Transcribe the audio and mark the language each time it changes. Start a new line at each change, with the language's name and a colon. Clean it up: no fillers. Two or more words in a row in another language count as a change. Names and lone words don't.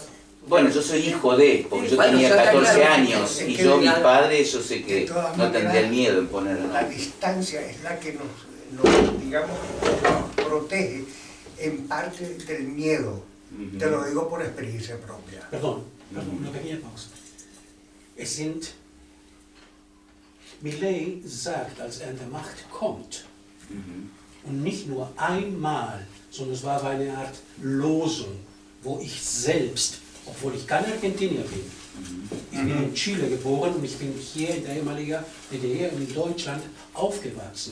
Spanish: Bueno, yo soy hijo de, porque yo tenía 14 años y yo, mis padres, yo sé que no tendría el miedo en ponerlo. La distancia es la que nos protege en parte del miedo. Te lo digo por experiencia propia. Perdón, una pequeña pausa.
German: Milei sagt, als er in der Macht kommt, und nicht nur einmal, sondern es war eine Art Losung, wo ich selbst, obwohl ich kein Argentinier bin, ich bin in Chile geboren und ich bin hier in der ehemaligen DDR und in Deutschland aufgewachsen.